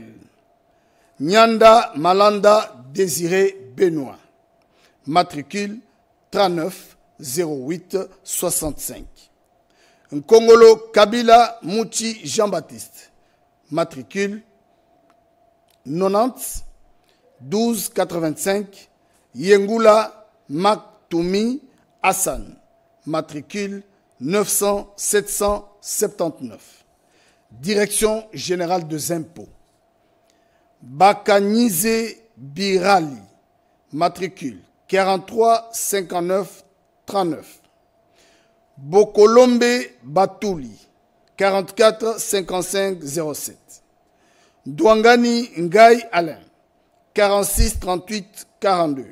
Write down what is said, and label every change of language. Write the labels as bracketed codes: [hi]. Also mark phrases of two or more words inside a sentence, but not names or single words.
[fr] Nyanda Malanda Désiré Benoît, matricule 39 08 65. Nkongolo Kabila Mouti Jean-Baptiste, matricule 90 12 85. Yengula Maktoumi Hassan, matricule 900 779. Direction générale des impôts. Bakanize Birali, matricule 43 59 39. Bokolombe Batouli, 44 55 07. Douangani Ngaï Alain, 46 38 42.